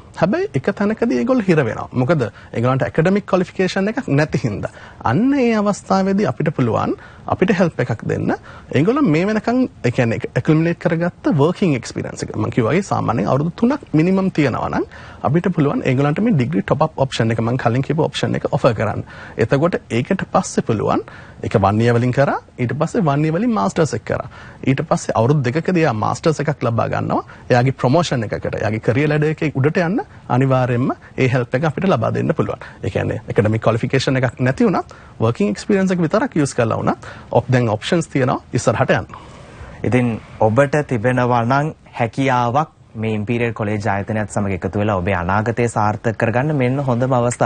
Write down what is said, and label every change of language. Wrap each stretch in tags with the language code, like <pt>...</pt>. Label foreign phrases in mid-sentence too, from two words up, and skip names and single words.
<si>හැබැයි එක තැනකදී ඒගොල්ලෝ හිර වෙනවා. මොකද ඒගොල්ලන්ට</si> <en>academic qualification</en> <si>එකක් නැති හින්දා. අන්න ඒ අවස්ථාවේදී අපිට පුළුවන් අපිට help එකක් දෙන්න. ඒගොල්ලෝ මේ වෙනකන් ඒ කියන්නේ accumulate කරගත්ත</si> <en>working experience</en> <si>එක. මම කිව්වා වගේ සාමාන්‍යයෙන් අවුරුදු 3ක් minimum තියනවා නම් අපිට පුළුවන් ඒගොල්ලන්ට මේ</si> <en>degree top up option</en> <si>එක මම කලින් කියපු option එක offer කරන්න. එතකොට ඒකට පස්සේ පුළුවන් ඒක 1 year වලින් කරා ඊට පස්සේ 1 year වලින් masters එක කරා. ඊට පස්සේ අවුරුදු දෙකකදී ආ masters එකක් ලබා ගන්නවා. එයාගේ promotion එකකට එයාගේ</si> <en>career ladder</en> <si>එකේ උඩට යන්න අනිවාර්යයෙන්ම ඒ help එක අපිට ලබා දෙන්න පුළුවන්. ඒ කියන්නේ</si> <en>academic qualification</en> <si>එකක් නැති වුණත්</si> <en>working experience</en> <si>එක විතරක් use කරලා වුණත් දැන් options තියෙනවා ඉස්සරහට යන්න. ඉතින් ඔබට තිබෙනවා නම් හැකියාවක් මේ ඉම්පීරියල් කොලෙජ් ආයතනයත් සමග එකතු වෙලා ඔබේ අනාගතය සාර්ථක කරගන්න මෙන්න හොඳම අවස්ථාව.</si>